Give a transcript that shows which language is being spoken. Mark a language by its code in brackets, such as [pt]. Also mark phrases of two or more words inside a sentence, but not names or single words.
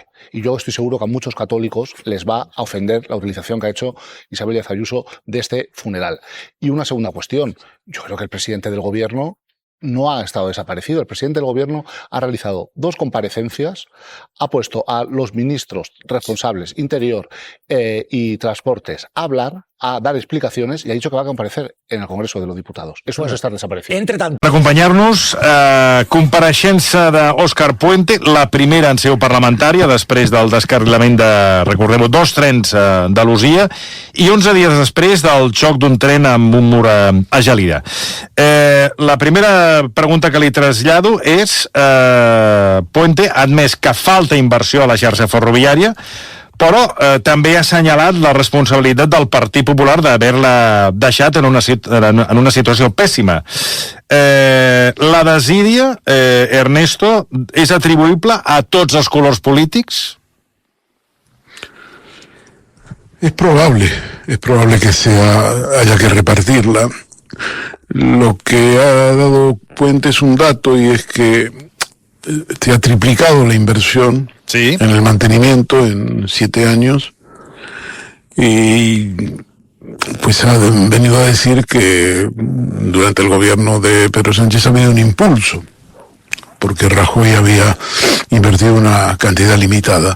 [es] Y yo estoy seguro que a muchos católicos les va a ofender la utilización que ha hecho Isabel Díaz Ayuso de este funeral. Y una segunda cuestión. Yo creo que el presidente del gobierno no ha estado desaparecido. El presidente del gobierno ha realizado 2 comparecencias, ha puesto a los ministros responsables, Interior y Transportes, a hablar, a dar [ca] explicacions i [es] ha dicho que va a comparecer en el Congreso de los Diputados. Eso no es estar desaparecido. [ca] Entre tant... Per acompanyar-nos, compareixença d'Òscar Puente, la primera en seu parlamentària després del descarrilament de, recordem-ho, 2 trens d'Andalusia i 11 dies després del xoc d'un tren amb un mur a Gelida. La primera pregunta que li trasllado és Puente ha admès que falta inversió a la xarxa ferroviària, però també ha assenyalat la responsabilitat del Partit Popular d'haver-la deixat en una situació pèssima. La desídia, Ernesto, és atribuïble a tots els colors polítics? [es] Es probable que haya que repartirla. Lo que ha dado Puente es un dato y es que se ha triplicado la inversión en el mantenimiento en 7 años y pues ha venido a decir que durante el gobierno de Pedro Sánchez ha habido un impulso porque Rajoy había invertido una cantidad limitada.